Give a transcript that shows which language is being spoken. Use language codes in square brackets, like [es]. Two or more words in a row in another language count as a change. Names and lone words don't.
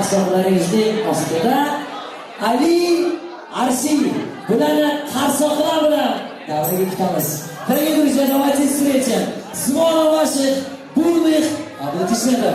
[uz] ayaqlaringizning ostida Ali Arsi bularni qarsoqlar bilan davraga kutamiz. [ru] Дорогие друзья, давайте встретим с новым ваших бурных аплодисментов.